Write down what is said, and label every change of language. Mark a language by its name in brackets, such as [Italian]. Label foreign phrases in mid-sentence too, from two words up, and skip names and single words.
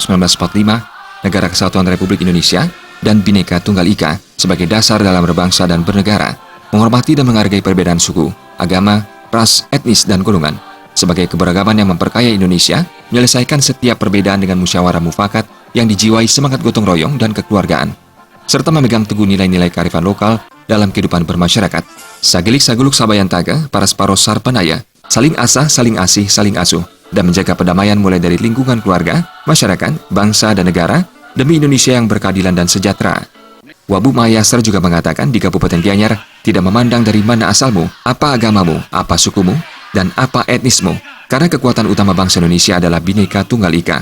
[Indonesian] 1945, Negara Kesatuan Republik Indonesia, dan Bhinneka Tunggal Ika sebagai dasar dalam berbangsa dan bernegara, menghormati dan menghargai perbedaan suku, agama, ras, etnis, dan golongan, sebagai keberagaman yang memperkaya Indonesia, menyelesaikan setiap perbedaan dengan musyawarah mufakat yang dijiwai semangat gotong royong dan kekeluargaan, serta memegang teguh nilai-nilai kearifan lokal dalam kehidupan bermasyarakat. [Balinese] Sagelik saguluk sabayantaga, para separos sarpanaya, saling asah, saling asih, saling asuh, [Indonesian] dan menjaga perdamaian mulai dari lingkungan keluarga, masyarakat, bangsa, dan negara, demi Indonesia yang berkeadilan dan sejahtera. Wabu Mahayastra juga mengatakan di Kabupaten Gianyar tidak memandang dari mana asalmu, apa agamamu, apa sukumu, dan apa etnismu, karena kekuatan utama bangsa Indonesia adalah Bhinneka Tunggal Ika.